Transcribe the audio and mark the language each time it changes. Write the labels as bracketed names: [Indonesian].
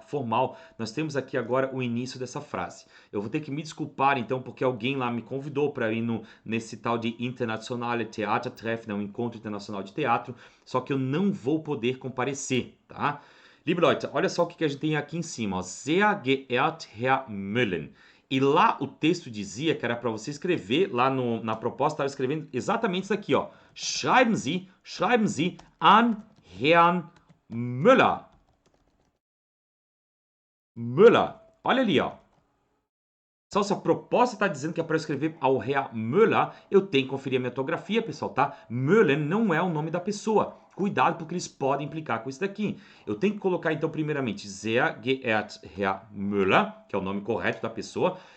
[Portuguese] Formal, nós temos aqui agora o início dessa frase. Eu vou ter que me desculpar, então, porque alguém lá me convidou para ir nesse tal de Internationale Theatertreff, né? Um encontro internacional de teatro, só que eu não vou poder comparecer, tá? Liebe Leute, olha só o que a gente tem aqui em cima, ó. Sehr geehrt Herr Müllen. E lá o texto dizia que era para você escrever, lá na proposta estava escrevendo exatamente isso aqui, ó. [German] Schreiben Sie an Herrn Müller. [Portuguese] Müller. Olha ali, ó. Só se a proposta está dizendo que é para escrever ao Herr Müller, eu tenho que conferir a minha ortografia, pessoal, tá? Müller não é o nome da pessoa. Cuidado, porque eles podem implicar com isso daqui. Eu tenho que colocar, então, primeiramente, Sehr geehrter Herr Müller, que é o nome correto da pessoa.